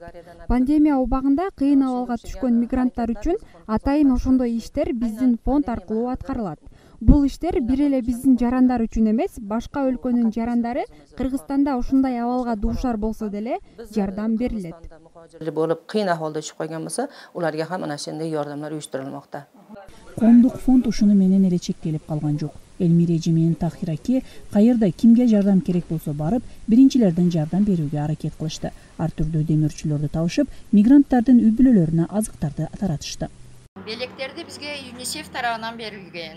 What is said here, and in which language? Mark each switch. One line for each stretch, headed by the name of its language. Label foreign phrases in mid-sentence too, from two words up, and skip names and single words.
Kyrgyz: Пандемия убагында кыйын абалга түшкөн мигранттар үчүн атайын ошондой иштер биздин фонд аркылуу аткарылат. Бул иштер бир эле биздин жарандар үчүн эмес, башка өлкөнүн жарандары Кыргызстанда ушундай абалга дуушар болсо деле жардам берилет. Болуп кыйын ахвалда түшүп калган болсо,
Uzbek: уларга ham ana shunday yordamlar uyushtirilmoqda.
Kyrgyz: Коомдук фонд ушуну менен эле чектелип калган жок. Эльмира эже менен Тахир аке кайерда кимге жардам керек болсо барып, биринчилерден жардам берүүгө аракет кылышты. Ар түрдүү демөөрчүлөрдү табышып, мигранттардын үй бүлөлөрүнө азыктарды таратышты. Белектерди бизге ЮНИСЕФ тарабынан берилген.